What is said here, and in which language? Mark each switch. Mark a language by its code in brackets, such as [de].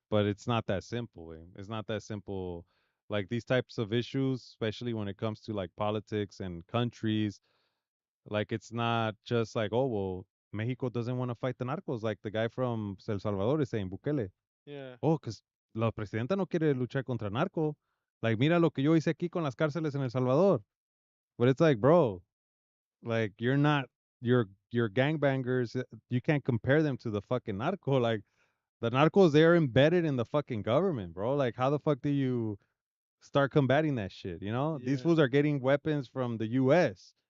[en] But it's not that simple, güey. It's not that simple. Like these types of issues, especially when it comes to like politics and countries, like it's not just like, oh, well, Mexico doesn't want to fight the narcos, like the guy from El Salvador is saying, Bukele. yeah, Oh, because [es] la presidenta no quiere luchar contra narco. Like, mira lo que yo hice aquí con las cárceles en El Salvador. [en] But it's like, bro, like you're not your gangbangers. You can't compare them to the fucking narco. Like the narcos, they're embedded in the fucking government, bro. Like how the fuck do you start combating that shit? You know, these yeah, fools are getting weapons from the U.S.,